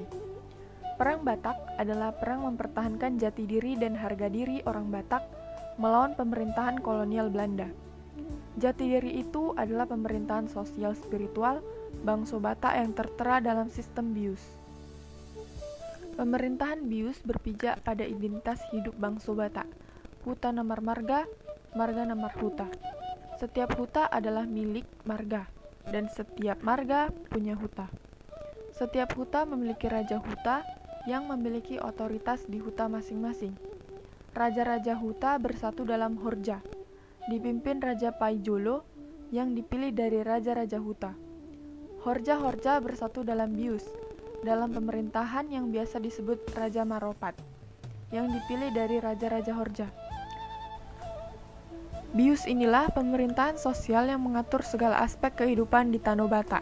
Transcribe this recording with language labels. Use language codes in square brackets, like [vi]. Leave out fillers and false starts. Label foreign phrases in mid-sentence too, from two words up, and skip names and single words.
[id] Perang Batak adalah perang mempertahankan jati diri dan harga diri orang Batak melawan pemerintahan kolonial Belanda. Jati diri itu adalah pemerintahan sosial spiritual bangsa Batak yang tertera dalam sistem Bius. Pemerintahan Bius berpijak pada identitas hidup bangsa Batak, [bbc] huta namar marga, marga namar huta. [id] Setiap huta adalah milik marga, dan setiap marga punya huta. Setiap huta memiliki raja huta yang memiliki otoritas di huta masing-masing. Raja-raja huta bersatu dalam Horja, dipimpin Raja Paijolo yang dipilih dari raja-raja huta. Horja-horja bersatu dalam Bius, dalam pemerintahan yang biasa disebut Raja Maropat, yang dipilih dari raja-raja Horja. Bius inilah pemerintahan sosial yang mengatur segala aspek kehidupan di Tanah Batak.